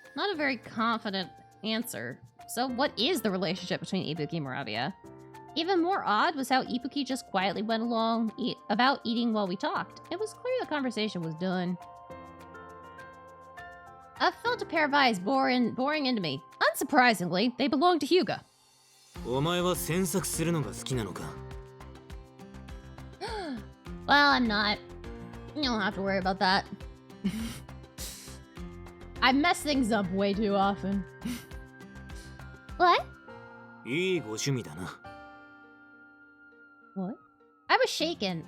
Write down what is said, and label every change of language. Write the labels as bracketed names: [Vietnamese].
[English] Not a very confident answer. So what is the relationship between Ibuki and Moravia? Even more odd was how Ibuki just quietly went along about eating while we talked. It was clear the conversation was done. I felt a pair of eyes boring into me. Unsurprisingly, they belonged to Hyuga. [Japanese] お前は詮索するのが好きなのか? [English] Well, I'm not. You don't have to worry about that. I mess things up way too often. What? [Japanese] いいご趣味だな。 [English] What? I was shaken.